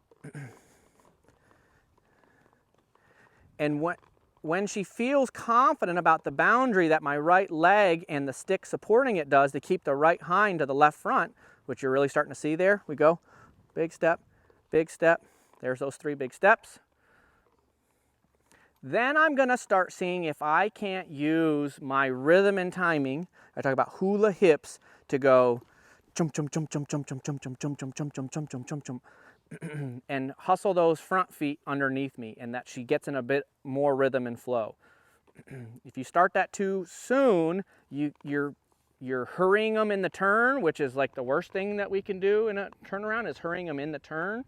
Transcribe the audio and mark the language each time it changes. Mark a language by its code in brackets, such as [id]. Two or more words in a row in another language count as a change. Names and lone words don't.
[en] And when she feels confident about the boundary that my right leg and the stick supporting it does to keep the right hind to the left front, which you're really starting to see there, we go, big step, there's those 3 big steps. Then I'm gonna start seeing if I can't use my rhythm and timing. I talk about hula hips to go chum chum chum chum chum chum chum chum chum chum chum chum chum chum chum chum and hustle those front feet underneath me, and that she gets in a bit more rhythm and flow. If you start that too soon, you're hurrying them in the turn, which is like the worst thing that we can do in a turnaround, is hurrying them in the turn.